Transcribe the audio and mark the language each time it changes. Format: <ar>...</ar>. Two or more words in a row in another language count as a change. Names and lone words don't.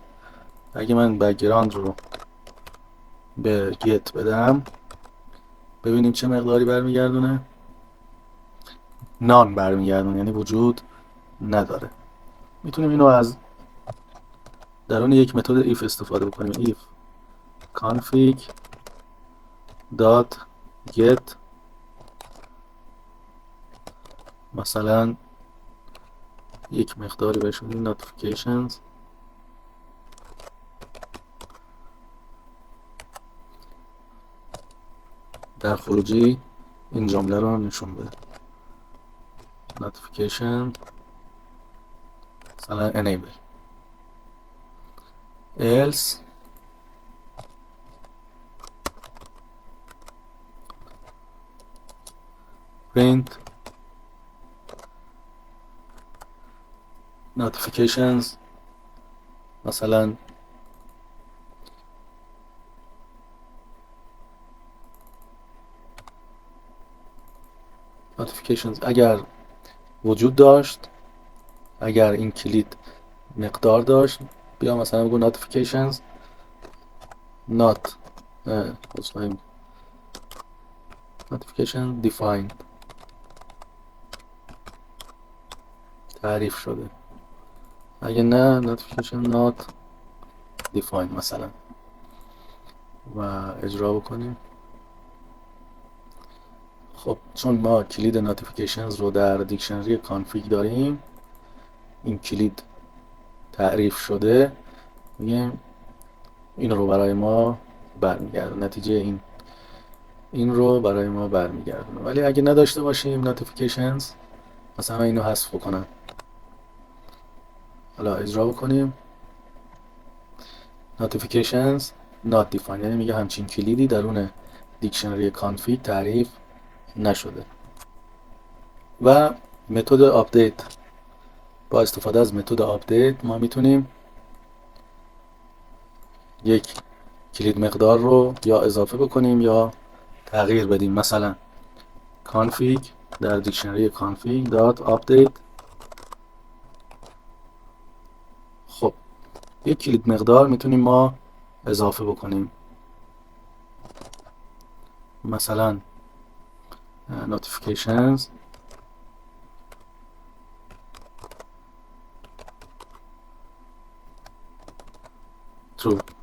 <fa>اگه من بکگراند رو به گت بدم ببینیم چه مقداری برمیگردونه. نان برمیگردونه، یعنی وجود نداره. میتونیم اینو از درون یک متد if استفاده بکنیم.</fa> <en>if config get</en> <fa>مثلا یک مقداری بهش بدیم notifications در خروجی این جمله رو نشون بده.</fa> <en>notification مثلا enable else print notifications مثلا</en> <fa>notifications اگر وجود داشت، اگر این کلید مقدار داشت، بیا مثلا بگو</fa> <en>notifications not notification defined</en> <fa>تعریف شده. اگه نه</fa> <en>notification not defined</en> <fa>مثلا و اجرا بکنیم. خب چون ما کلید notifications رو در دیکشنری کانفیگ داریم، این کلید تعریف شده، میگیم این رو برای ما برمیگردونه، نتیجه این رو برای ما برمیگردونه. ولی اگه نداشته باشیم notifications، مثلا اینو حذف بکنم. حالا اجرا بکنیم</fa> <en>notifications not defined،</en> <fa>یعنی میگه همچین کلیدی درون دیکشنری کانفیگ تعریف نشده. و متد آپدیت، با استفاده از متد آپدیت ما میتونیم یک کلید مقدار رو یا اضافه بکنیم یا تغییر بدیم. مثلا config در دیکشنری</fa> <en>config dot update.</en> <fa>خب یک کلید مقدار میتونیم ما اضافه بکنیم، مثلا</fa> <en>notifications true.</en>